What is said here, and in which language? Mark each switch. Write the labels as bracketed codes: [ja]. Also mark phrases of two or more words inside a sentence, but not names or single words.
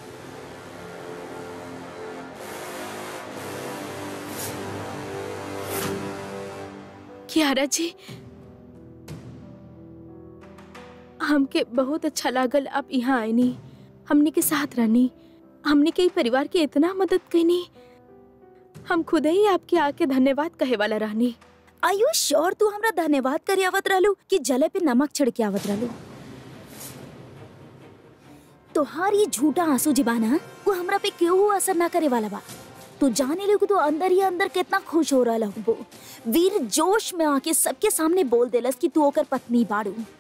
[bho] कियारा जी, हमके बहुत अच्छा लागल आप यहाँ आईनी, हमने के साथ रहनी, हमने के परिवार के इतना मदद कईनी। हम खुद ही आपके आके धन्यवाद कहे वाला रहनी। [en] are you sure [bho] तू हमरा धन्यवाद करे आवत रहलू कि जले पे नमक छिड़के आवत रहलू? तोहार ये झूठा आंसू जीबाना वो हमरा पे क्यों असर ना करे वाला बा। तू जाने ले तू अंदर ही अंदर कितना खुश हो रहा हो। वीर जोश में आके सबके सामने बोल देलस कि तू ओकर पत्नी बाड़ू।